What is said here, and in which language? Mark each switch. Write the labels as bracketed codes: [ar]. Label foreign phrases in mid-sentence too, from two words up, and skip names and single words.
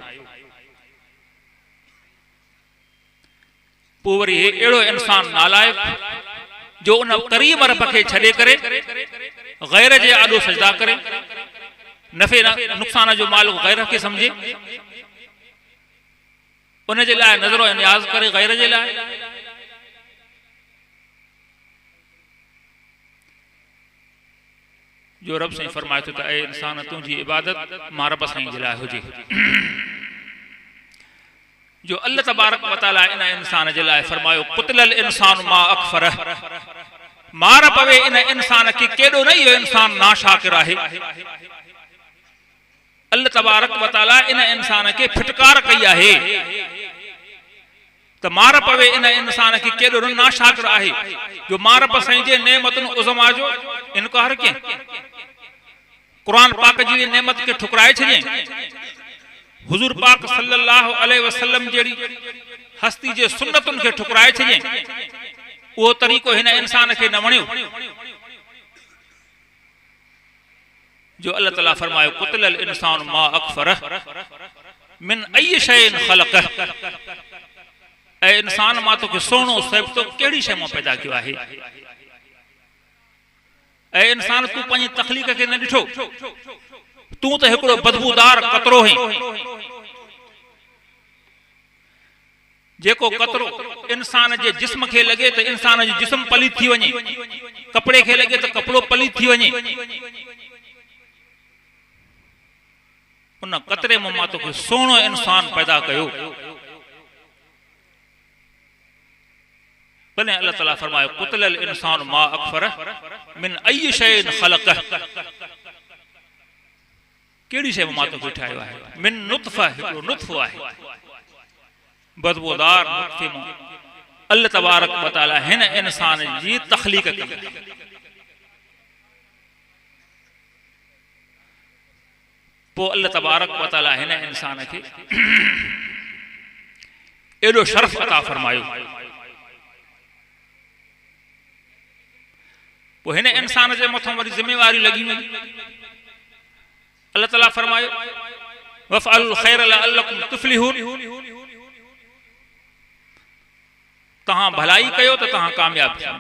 [sd] पोइ वरी एड़ो इंसान नालायक जो उन करीम रब के छड़े करे गैर जे आॾो सजदा करे, नफ़े नुक़सान जो मालिक गैर के समझे, उन जे लाइ नज़रो नियाज़ करे गैर जे लाइ। जो रब साईं फरमाए थो त ए इंसान तुंहिंजी इबादत मां रब साईं जे लाइ हुजे। जो [ar] الله تبارك وتعالى [sd] इन इंसान जे लाइ फरमायो [ar] قتل الإنسان ما أكفر, [sd] मार पवे इन इंसान के केडो न इहो इंसान नाशाकिर आहे। [ar] الله تبارك وتعالى [sd] इन इंसान के फिटकार कई आहे त मार पवे इन इंसान के केडो न नाशाकिर आहे जो मार प साईं जे नेमतुन उज़मा जो इनकार के कुरान पाक जी नेमत के ठुकराए छे। हुजूर पाक [ar] صلى الله عليه وسلم [sd] जेड़ी हस्ती जे सुन्नतुन के ठुकराए छे, वो तरीको हिन इंसान के न वणियो। जो अल्लाह ताला फरमायो [ar] قتل الإنسان ما أكفر من أي شيء خلق, [sd] ए इंसान मा तो के सोनो सब तो केड़ी शय मां पैदा कियो आहे। ए इंसान तू पंहिंजी तखलीक के न ॾिठो, तू तो हिकिड़ो बदबूदार कतरो है जेको कतरो इंसान जे जिस्म के लगे तो इंसान जो जिस्म पलीत थी वने, कपड़े के लगे तो कपड़ो पलीत थी वने। उन कतरे मां तो कोई सोनो इंसान पैदा कयो। भले अल्लाह ताला फरमायो [ar] قتل الإنسان ما أكفر من أي شيء خلق, [sd] केड़ी शय मां तो ठायो आहे। [ar] من نطفة, [sd] हिकिड़ो नुतफो आहे बदबूदार नुतफे मां [ar] الله تبارك وتعالى [sd] हिन इंसान जी तखलीक कई। पोइ [ar] الله تبارك وتعالى [sd] हिन इंसान के एडो शर्फ अता फरमायो। पोइ हिन इंसान जे मथों वरी जिम्मेवारी लगी वई। अल्लाह ताला फरमायो [ar] وافعلوا الخير لعلكم تفلحون, [sd] तहां भलाई कयो तो तहां कामयाब थी।